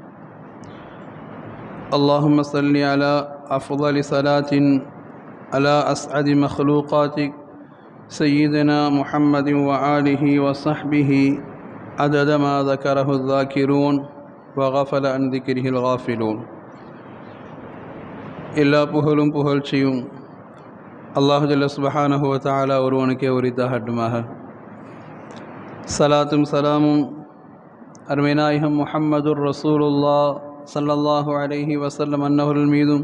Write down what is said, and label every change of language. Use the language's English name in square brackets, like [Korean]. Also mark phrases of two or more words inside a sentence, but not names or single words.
[Arabic] اللهم صل على أفضل صلاة على أسعد مخلوقاتك سيدنا محمد وآله وصحبه عدد ما ذكره الذاكرون وغفل عن ذكره الغافلون. [Tamil] எல்லா புகழும் புகழ்ச்சியும் [Arabic] الله جل سبحانه وتعالى [Tamil] ஒருவனுக்கே உரித்தாகட்டுமாக. சலாத்தும் சலாமும் அருமை நாயகம் [Arabic] محمد رسول الله صلى الله عليه وسلم [Tamil] அன்னவர்கள் மீதும்,